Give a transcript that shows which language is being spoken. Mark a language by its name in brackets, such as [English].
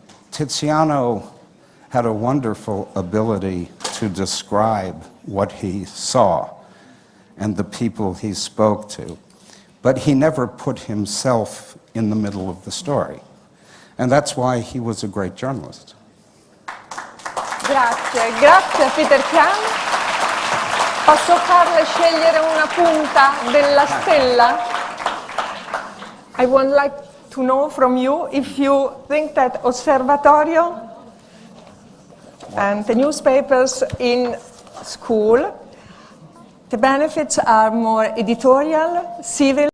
[English] Tiziano had a wonderful ability to describe what he saw and the people he spoke to, but he never put himself in the middle of the story. And that's why he was a great journalist. [Italian] Grazie, grazie a Peter Kann. Posso farle scegliere una punta della stella? [English] I would like to know from you if you think that Osservatorio and the newspapers in school, the benefits are more editorial, civil,